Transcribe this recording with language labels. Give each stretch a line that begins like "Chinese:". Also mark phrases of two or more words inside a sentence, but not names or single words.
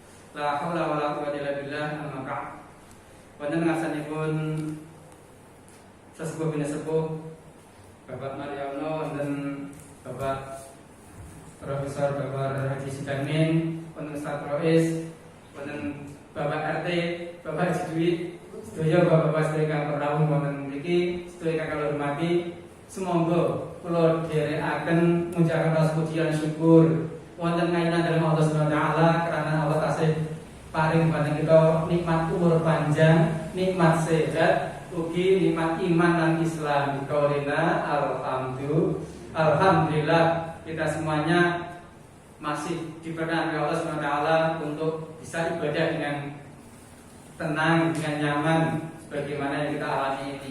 Arabic: La haula wala quwwata illa billah. Amma ba'd.
Javanese: Wonten ngasanipun sesepuh bin sepuh Bapak Mariono wonten Bapak Profesor Bapak Haji Sudarmin, wonten Ustaz Rois, wonten Bapak RT, Bapak Haji Dwi, sedaya bapak-bapak sedaya kang rawuh wonten mriki, sedaya kang kula hormati. Semoga kula dherekaken ngucapaken rasa puji lan syukur wonten ngainan dalem Allah
Arabic: Subhanahu wa taala
Javanese: karena Allah tasih paring dhateng kita nikmat umur panjang, nikmat sehat, ugi nikmat iman dan Islam.
Indonesian: Kaulina alhamdulillah kita semuanya masih diperkenankan oleh Allah
Arabic: Subhanahu wa taala
Indonesian: untuk bisa ibadah dengan tenang, dengan nyaman sebagaimana yang kita alami ini.